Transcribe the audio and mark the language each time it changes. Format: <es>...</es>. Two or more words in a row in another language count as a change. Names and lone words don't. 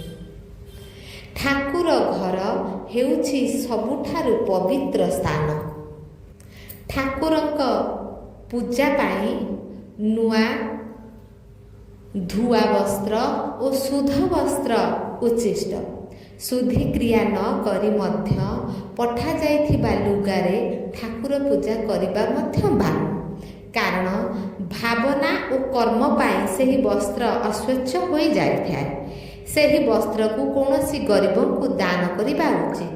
<or>ଠାକୁର ଘର ହେଉଛି ସବୁଠାରୁ ପବିତ୍ର ସ୍ଥାନ। ଠାକୁରଙ୍କ ପୂଜା ପାଇଁ ନୂଆ ଧୁଆ ବସ୍ତ୍ର ଆଉ ଶୁଦ୍ଧ ବସ୍ତ୍ର ଉଚିଷ୍ଟ। ଶୁଦ୍ଧିକ୍ରିୟା ନ କରି ମଧ୍ୟ ପଠାଯାଇଥିବା ଲୁଗାରେ ଠାକୁର ପୂଜା କରିବା ମଧ୍ୟ ବାରଣ। କାରଣ ଭାବନା ଓ କର୍ମ ପାଇଁ ସେହି ବସ୍ତ୍ର ଅସ୍ୱଚ୍ଛ ହୋଇଯାଇଥାଏ। ସେହି ବସ୍ତ୍ରକୁ କୌଣସି ଗରିବଙ୍କୁ ଦାନ କରିବା ଉଚିତ।</or>